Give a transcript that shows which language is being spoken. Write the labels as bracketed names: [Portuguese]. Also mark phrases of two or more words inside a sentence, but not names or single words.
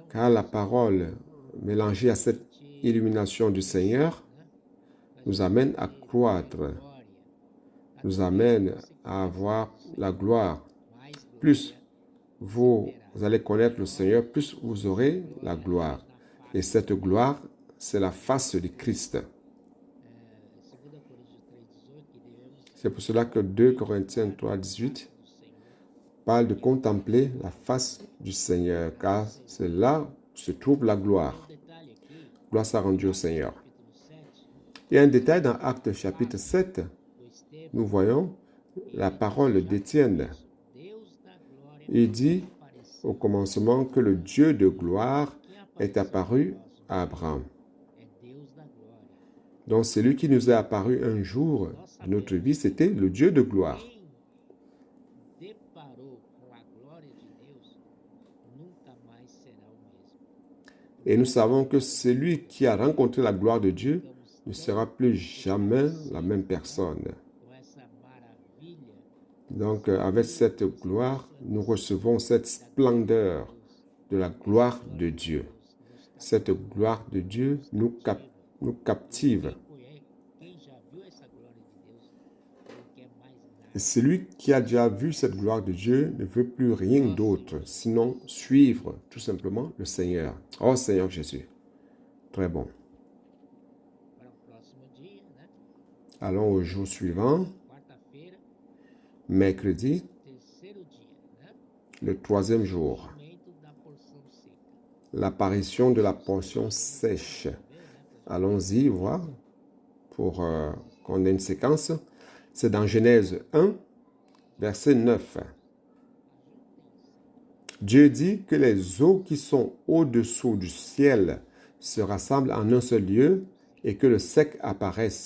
[French] Car la parole, mélangée à cette illumination du Seigneur, nous amène à croître, [Portuguese] glória, [French] nous amène à avoir la gloire. [Portuguese] mais glória [French] Plus vous allez connaître le Seigneur, plus vous aurez la gloire. Et cette gloire, c'est la face de Christ. [Portuguese] 2 Coríntios 3:18 que devemos [French] C'est pour cela que 2 Corinthiens 3, 18 [Portuguese] do Senhor. [French] parle de contempler la face du Seigneur, car c'est là où se trouve la gloire. [Portuguese] Detalhe aqui, [French] Gloire soit rendue au Seigneur. [Portuguese] capítulo 7, [French] Il y a un détail dans Actes chapitre 7. [Portuguese] o Estevão, [French] Nous voyons la parole d'Étienne. [Portuguese] Deus da glória, [French] Il dit [Portuguese] apareceu. [French] au commencement que le Dieu de gloire est apparu à Abraham. [Portuguese] É Deus da glória. [French] Donc celui qui nous est apparu un jour de notre vie, c'était le Dieu de gloire. [Portuguese] Quem deparou com a glória de Deus nunca mais será o mesmo. [French] Et nous savons que celui qui a rencontré la gloire de Dieu ne sera plus jamais la même personne. [Portuguese] com essa maravilha, [French] Donc, avec cette gloire, nous recevons cette splendeur de la gloire de Dieu. Cette gloire de Dieu nous captive. [Portuguese] quem já viu essa glória de Deus não quer mais nada. [French] Et celui qui a déjà vu cette gloire de Dieu ne veut plus rien d'autre, sinon suivre tout simplement le Seigneur. Oh Seigneur Jésus, très bon. [Portuguese] Para o próximo dia, né? [French] Allons au jour suivant, [Portuguese] Quarta-feira, [French] mercredi, [Portuguese] terceiro dia, né? [French] le troisième jour, [Portuguese] Momento da porção seca. [French] l'apparition de la portion sèche. Allons-y voir pour qu'on ait une séquence. C'est dans Genèse 1, verset 9. Dieu dit que les eaux qui sont au-dessous du ciel se rassemblent en un seul lieu et que le sec apparaisse.